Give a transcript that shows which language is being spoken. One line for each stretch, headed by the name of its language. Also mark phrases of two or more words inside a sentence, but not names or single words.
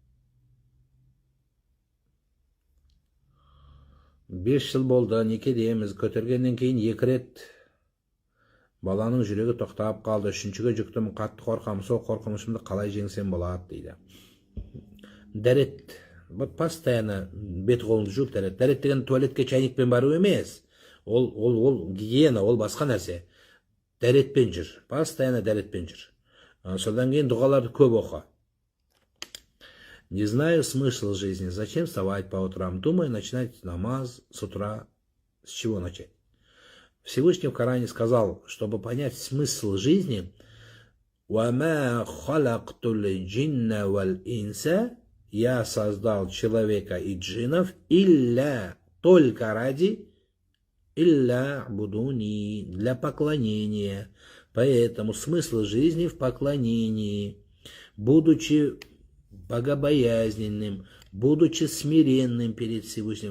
Kazakh: 5 жыл болды, некедеміз, көтергеннен кейін 2 рет баланың жүрегі тоқтап қалды, 3-шіге жүктім, қатты қорқамын, сол қорқынышымды қалай жеңсем болады дейді. Дәрет, постоянно бет қолыңды жуып дәрет. Дәрет деген туалетке чайникпен бару емес. Ол гигиена, ол басқа нәрсе. Дәретпен жүр, постоянно дәретпен жүр. Содан кейін дұғаларды көп оқы.
Russian: Не знаю смысл жизни. Зачем вставать по утрам? Думаю, начинать намаз с утра. С чего начать? Всевышний в Коране сказал, чтобы понять смысл жизни,
Arabic: وَمَا خَلَقْتُ الْجِنَّ وَالْإِنْسَ
Russian: Я создал человека и джиннов только ради
Arabic: إلا ليعبدون,
Russian: для поклонения. Поэтому смысл жизни в поклонении. Будучи богобоязненным, будучи смиренным перед Всевышним.